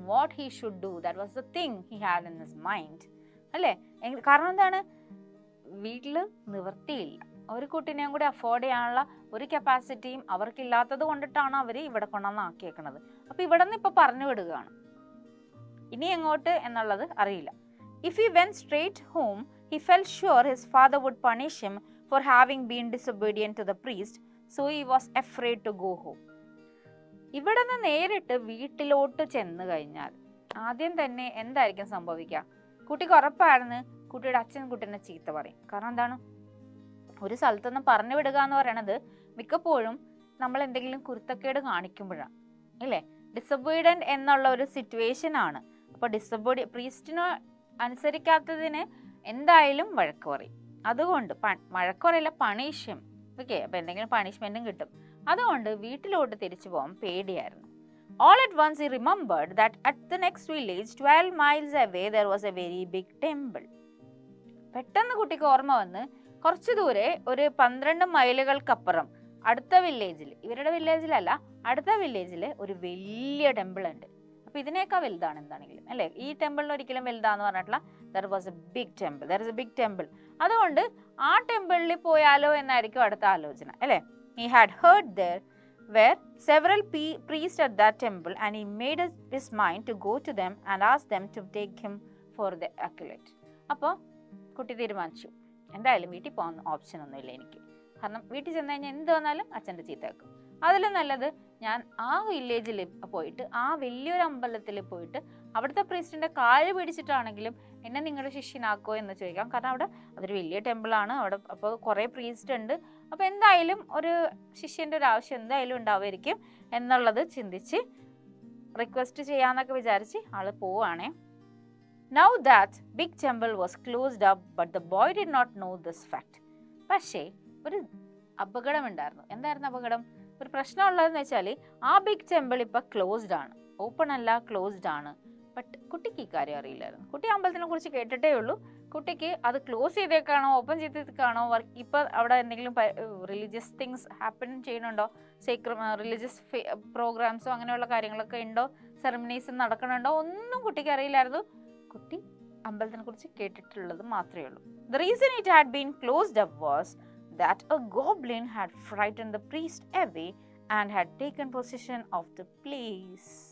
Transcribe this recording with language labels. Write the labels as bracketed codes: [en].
[en] What he should do, that was the thing he had in his mind. [ml] അല്ലേ? കാരണം എന്താണ്? വീട്ടിൽ നിവൃത്തിയില്ല. ഒരു കുട്ടീനെയും കൂടി അഫോർഡ് ചെയ്യാനുള്ള ഒരു കപ്പാസിറ്റിയും അവർക്കില്ലാത്തത് കൊണ്ടിട്ടാണ് അവർ ഇവിടെ കൊണ്ടുവന്ന് ആക്കിയേക്കണത്. അപ്പൊ ഇവിടെ നിന്ന് ഇപ്പൊ പറഞ്ഞു വിടുകയാണ്, ഇനി എങ്ങോട്ട് എന്നുള്ളത് അറിയില്ല. [en] If he went straight home he felt sure his father would punish him for having been disobedient to the priest, so he was afraid to go home. [ml] ഇവിടെ നിന്ന് നേരിട്ട് വീട്ടിലോട്ട് ചെന്ന് കഴിഞ്ഞാൽ ആദ്യം തന്നെ എന്തായിരിക്കും സംഭവിക്കുക? കുട്ടിക്ക് ഉറപ്പായിരുന്നു കുട്ടിയുടെ അച്ഛൻ കുട്ടീനെ ചീത്ത പറയും. കാരണം എന്താണ്? ഒരു സ്ഥലത്തുനിന്ന് പറഞ്ഞു വിടുക എന്ന് പറയണത് മിക്കപ്പോഴും നമ്മൾ എന്തെങ്കിലും കുരുത്തക്കേട് കാണിക്കുമ്പോഴാണ്, ഇല്ലേ? ഡിസൊബീഡിയന്റ് എന്നുള്ള ഒരു സിറ്റുവേഷൻ ആണ്. അപ്പോൾ പ്രീസ്റ്റിന് അനുസരിക്കാത്തതിന് എന്തായാലും വഴക്ക് പറയും. അതുകൊണ്ട് വഴക്ക് പറയില്ല, പണിഷ്യം. ഓക്കെ, അപ്പൊ എന്തെങ്കിലും പണിഷ്മെന്റും കിട്ടും. അതുകൊണ്ട് വീട്ടിലോട്ട് തിരിച്ചു പോകാൻ പേടിയായിരുന്നു. [en] All at once he remembered that at the next village 12 miles away there was a very big temple. [ml] പെട്ടെന്ന് കുട്ടിക്ക് ഓർമ്മ വന്ന് കുറച്ചു ദൂരെ ഒരു 12 മൈലുകൾക്കപ്പുറം അടുത്ത വില്ലേജിൽ, ഇവരുടെ വില്ലേജിലല്ല, അടുത്ത വില്ലേജിൽ ഒരു വലിയ ടെമ്പിൾ ഉണ്ട്. അപ്പൊ ഇതിനേക്കാൾ വലുതാണ് എന്താണെങ്കിലും, അല്ലെ? ഈ ടെമ്പിളിന് ഒരിക്കലും വലുതാന്ന് പറഞ്ഞിട്ടുള്ള [en] there was a big temple, there is a big temple. [ml] അതുകൊണ്ട് ആ ടെമ്പിളിൽ പോയാലോ എന്നായിരിക്കും അടുത്ത ആലോചന, അല്ലെ? [en] He had heard there were several priests at that temple and he made up his mind to go to them and ask them to take him for the occult. [ml] അപ്പോൾ കുട്ടി തീരുമാനിച്ചു, എന്തായാലും വീട്ടിൽ പോകുന്ന ഓപ്ഷൻ ഒന്നുമില്ല എനിക്ക്. കാരണം വീട്ടിൽ ചെന്ന് കഴിഞ്ഞാൽ എന്ത് വന്നാലും അച്ഛൻ്റെ ചീത്ത വെക്കും. അതിലും നല്ലത് ഞാൻ ആ വില്ലേജിൽ പോയിട്ട്, ആ വലിയൊരു അമ്പലത്തിൽ പോയിട്ട് അവിടുത്തെ പ്രീസ്റ്റിന്റെ കാല് പിടിച്ചിട്ടാണെങ്കിലും എന്നെ നിങ്ങളുടെ ശിഷ്യനാക്കോ എന്ന് ചോദിക്കാം. കാരണം അവിടെ അതൊരു വലിയ ടെമ്പിളാണ്, അവിടെ അപ്പോൾ കുറേ പ്രീസ്റ്റ് ഉണ്ട്. അപ്പോൾ എന്തായാലും ഒരു ശിഷ്യന്റെ ഒരു ആവശ്യം എന്തായാലും ഉണ്ടാവുമായിരിക്കും എന്നുള്ളത് ചിന്തിച്ച് റിക്വസ്റ്റ് ചെയ്യാന്നൊക്കെ വിചാരിച്ച് ആള് പോവാണേ. [en] Now that big temple was closed up, but the boy did not know this fact. [ml] പക്ഷേ ഒരു അപകടം ഉണ്ടായിരുന്നു. എന്തായിരുന്നു അപകടം? ഒരു പ്രശ്നമുള്ളതെന്ന് വെച്ചാൽ ആ ബിഗ് ടെമ്പിൾ ഇപ്പൊ ക്ലോസ്ഡ് ആണ്, ഓപ്പൺ അല്ല, ക്ലോസ്ഡ് ആണ്. ബട്ട് കുട്ടിക്ക് ഈ കാര്യം അറിയില്ലായിരുന്നു. കുട്ടി അമ്പലത്തിനെ കുറിച്ച് കേട്ടിട്ടേ ഉള്ളൂ. കുട്ടിക്ക് അത് ക്ലോസ് ചെയ്തേക്കാണോ ഓപ്പൺ ചെയ്തേക്കാണോ, ഇപ്പൊ അവിടെ എന്തെങ്കിലും റിലീജിയസ് തിങ്സ് ഹാപ്പൻ ചെയ്യുന്നുണ്ടോ, റിലീജിയസ് പ്രോഗ്രാംസോ അങ്ങനെയുള്ള കാര്യങ്ങളൊക്കെ ഉണ്ടോ, സെറമണീസ് നടക്കണുണ്ടോ, ഒന്നും കുട്ടിക്ക് അറിയില്ലായിരുന്നു. കുട്ടി അമ്പലത്തിനെ കുറിച്ച് കേട്ടിട്ടുള്ളത് മാത്രമേ ഉള്ളൂ. [en] The reason it had been closed up was that a goblin had frightened the priest away and had taken possession of the place.